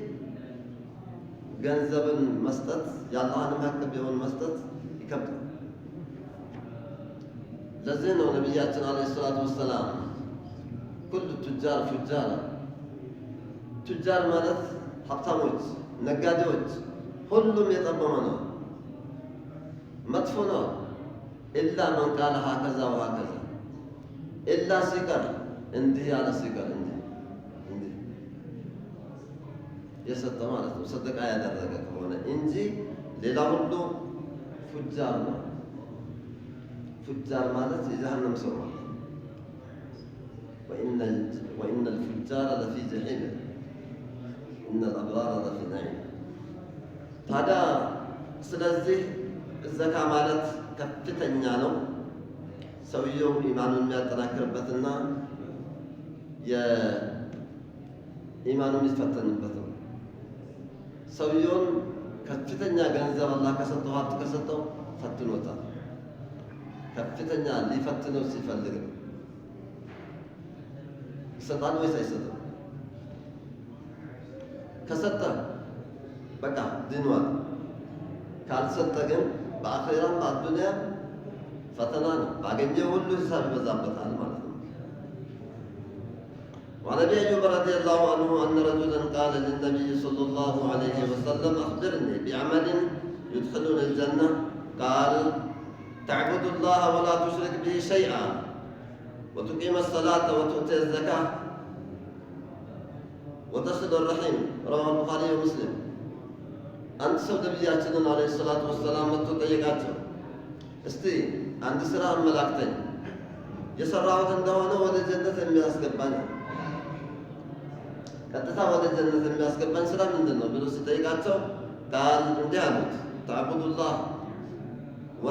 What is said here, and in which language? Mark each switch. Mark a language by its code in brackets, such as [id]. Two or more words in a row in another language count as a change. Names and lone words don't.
[am] ገንዘብን መስጠት የአላህን ሐቅ ቢሆን መስጠት ይከብዳል። ለዚህ ነው ነቢያችን [ar] عليه الصلاة والسلام كل التجار فجار፣ [am] ቱጃር ማለት ሀብታሞች፣ ነጋዴዎች ሁሉም የጠመመ ነው፣ መጥፎ ነው። [ar] إلا من قال هكذا وهكذا፣ [am] ኢላ ሲቀር እንዲህ ያለ ሲቀር እንዲህ የሰጠ ማለት ነው፣ ሰደቃ ያደረገ ከሆነ እንጂ ሌላ ሁሉ ፉጃር ነው። ፉጃር ማለት የጀሃነም ሰው ማለት ነው። [ar] وإن الفجار لفي جحيم إن الأبرار لفي نعيم [am] ታዲያ ስለዚህ ዘካ ማለት ከፍተኛ ነው። ሰውየው ኢማኑን የሚያጠናክርበትና የኢማኑን የሚፈተንበት ነው። ሰውየውን ከፍተኛ ገንዘብ አላህ ከሰጠው ሀብት ከሰጠው ፈትኖታል። ከፍተኛ ሊፈትነው ሲፈልግ ነው። ይሰጣል ወይስ አይሰጥም? ከሰጠ በቃ ድኗል። ካልሰጠ ግን በአኼራም በአዱንያ ፈተና ነው። ባገኘው ሁሉ ሂሳብ ይበዛበታል ማለት ነው። [ar] وعن ابي ايوب رضي الله عنه ان رجلا قال للنبي صلى الله عليه وسلم اخبرني بعمل يدخلني الجنه قال تعبد الله ولا تشرك به شيئا وتقيم الصلاه وتؤتي الزكاه وتصل الرحم رواه البخاري ومسلم [am] አንድ ሰው ነቢያችንን [ar] عليه الصلاة والسلام [am] መጥቶ ጠየቃቸው። እስቲ አንድ ስራ አመላክተኝ የሰራሁት እንደሆነ ወደ ጀነት የሚያስገባኝ ቀጥታ ወደ ጀነት የሚያስገባኝ ስራ ምንድን ነው ብሎ ሲጠይቃቸው ቃል እንዲህ አሉት፣ [ar] تعبد الله ولا